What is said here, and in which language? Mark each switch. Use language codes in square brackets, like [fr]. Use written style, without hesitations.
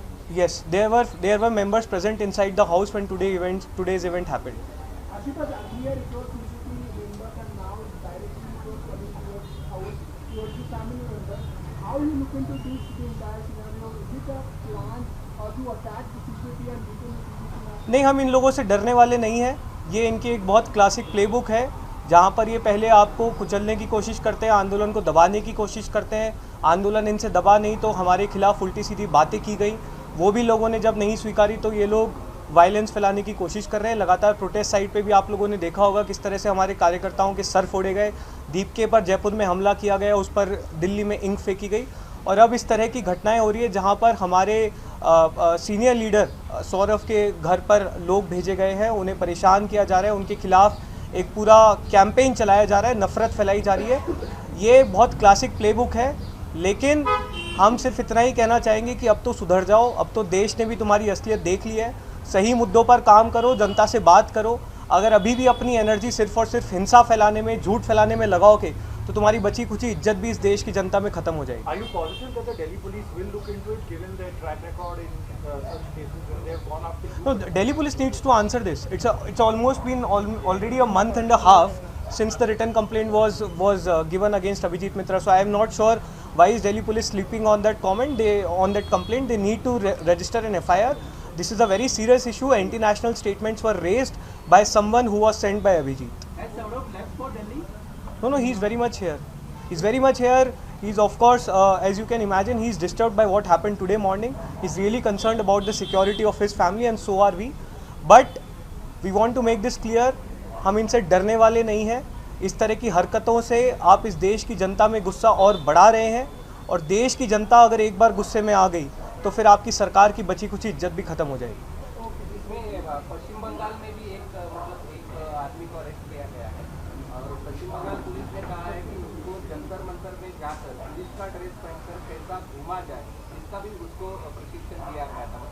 [en] Yes, there were members present inside the house when today's event happened. Ashutosh, earlier it was CCTV members and now directly it was coming towards house, towards the family members. How you look into this, the entire scenario? Is it a plan or to attack the CCTV and beat in the CCTV? [hi] नहीं, हम इन लोगों से डरने वाले नहीं हैं। ये इनकी एक बहुत क्लासिक प्लेबुक है, जहाँ पर ये पहले आपको कुचलने की कोशिश करते हैं, आंदोलन को दबाने की कोशिश करते हैं। आंदोलन इनसे दबा नहीं तो हमारे खिलाफ उल्टी सीधी बातें की गई, वो भी लोगों ने जब नहीं स्वीकारी तो ये लोग वायलेंस फैलाने की कोशिश कर रहे हैं। लगातार प्रोटेस्ट साइट पे भी आप लोगों ने देखा होगा किस तरह से हमारे कार्यकर्ताओं के सर फोड़े गए, दीपके पर जयपुर में हमला किया गया, उस पर दिल्ली में इंक फेंकी गई, और अब इस तरह की घटनाएं हो रही है जहां पर हमारे सीनियर लीडर सौरभ के घर पर लोग भेजे गए हैं, उन्हें परेशान किया जा रहा है, उनके खिलाफ एक पूरा कैंपेन चलाया जा रहा है, नफरत फैलाई जा रही है। ये बहुत क्लासिक प्लेबुक है, लेकिन हम सिर्फ इतना ही कहना चाहेंगे कि अब तो सुधर जाओ, अब तो देश ने भी तुम्हारी असलियत देख ली है। सही मुद्दों पर काम करो, जनता से बात करो। अगर अभी भी अपनी एनर्जी सिर्फ और सिर्फ हिंसा फैलाने में, झूठ फैलाने में लगाओगे तो तुम्हारी बची खुची इज्जत भी इस देश की जनता में खत्म हो जाएगी। [en] Are you positive that the Delhi police will look into it, given their track record in such cases when they have gone after you? No, the Delhi police needs to answer this. It's almost been already a month and a half since the written complaint was given against Abhijit Mitra. So I am not sure why is Delhi police sleeping on that complaint. They need to register an FIR. This is a very serious issue. Anti-national statements were raised by someone who was sent by Abhijit. Has Saurabh left for Delhi? No, he's very much here. He's very much here. He's of course, as you can imagine, he's disturbed by what happened today morning. He's really concerned about the security of his family, and so are we. But we want to make this clear, [hi] हम इनसे डरने वाले नहीं हैं। इस तरह की हरकतों से आप इस देश की जनता में गुस्सा और बढ़ा रहे हैं, और देश की जनता अगर एक बार गुस्से में आ गई तो फिर आपकी सरकार की बची कुछ इज्जत भी खत्म हो जाएगी। इसमें पश्चिम बंगाल में भी एक आदमी को अरेस्ट किया गया है, और पश्चिम बंगाल पुलिस ने कहा है कि उसको जंतर मंतर में जाकर पुलिस का ड्रेस पहनकर कैसा घूमा जाए, इसका भी उसको प्रशिक्षण दिया गया था।